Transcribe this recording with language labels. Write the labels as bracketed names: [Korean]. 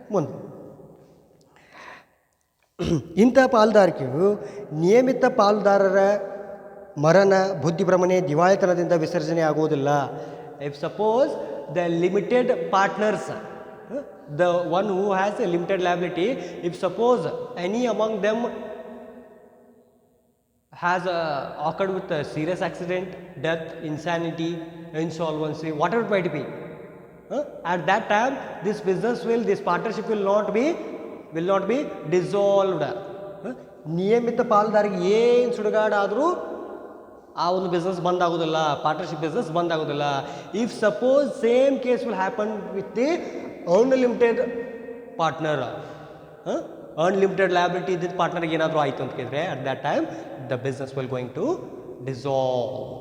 [Kannada] ಮುಂದೆ ಇಂಥ ಪಾಲುದಾರಿಕೆಯು ನಿಯಮಿತ ಪಾಲುದಾರರ ಮರಣ, ಬುದ್ಧಿಭ್ರಮಣೆ, ದಿವಾಳಿತನದಿಂದ ವಿಸರ್ಜನೆ ಆಗುವುದಿಲ್ಲ. [English] If suppose the limited partners, the one who has a limited liability, if suppose any among them has occurred with a serious accident, death, insanity, insolvency, whatever it might be, at that time this partnership will not be dissolved. [Kannada] ನಿಯಮಿತ ಪಾಲುದಾರಿಗೆ ಏನು ಸುಡುಗಾಡಾದರೂ ಆ ಒಂದು business ಬಂದ್ ಆಗೋದಿಲ್ಲ, partnership business ಬಂದ್ ಆಗೋದಿಲ್ಲ. [English] if suppose same case will happen with the unlimited partner, [Kannada] unlimited liability ಇದ್ದಿದ್ದ ಪಾರ್ಟ್ನರ್ಗೆ ಏನಾದರೂ ಆಯಿತು ಅಂತ ಕೇಳಿದ್ರೆ, [English] At that time the business will going to dissolve.